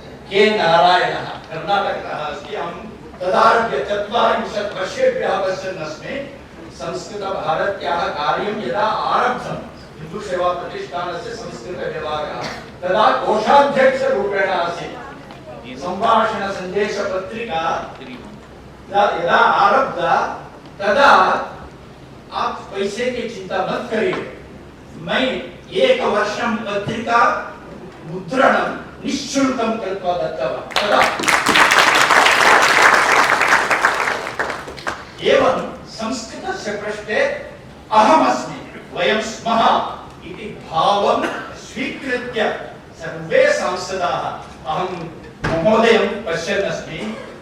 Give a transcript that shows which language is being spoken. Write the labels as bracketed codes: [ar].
[sa] के नारायणः कर्णाटकतः अस्ति। अहं तदारभ्य 40 वर्षेभ्यः पश्यन् अस्मि। संस्कृतभारत्याः कार्यं यदा आरब्धं, हिन्दूसेवाप्रतिष्ठानस्य संस्कृतविभागः, तदा कोषाध्यक्षरूपेण आसीत्। संभाषणसन्देशपत्रिका यदा आरब्धा, तदा [hi] आप पैसे की चिंता मत करिए, [sa] मैं 1 वर्षं पत्रिका मुद्रणं निःशुल्कं कृत्वा दत्तवान्। तदा एवं संस्कृतस्य पृष्ठे अहमस्मि, वयं स्मः इति भावं स्वीकृत्य सर्वे सांसदाः, अहं महोदयं पश्यन् अस्मि,